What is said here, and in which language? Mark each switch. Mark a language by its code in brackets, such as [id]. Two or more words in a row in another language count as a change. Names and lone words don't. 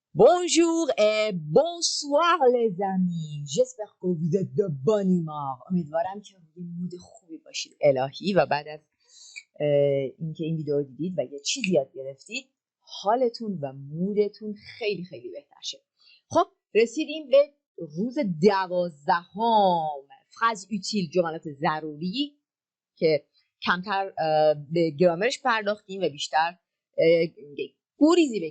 [fr] Bonjour et bonsoir les amis. J'espère que vous êtes de bonne humeur. [fa] امیدوارم که روی مود خوبی باشید الهی و بعد از اینکه این ویدیو رو دیدید و یه چیزی یاد گرفتید حالتون و مودتون خیلی خیلی بهتر شه. خب رسیدیم به روز 12 [fr] phrases utiles, [fa] جملات ضروری که کمتر به گرامرش پرداختیم و بیشتر گریزی به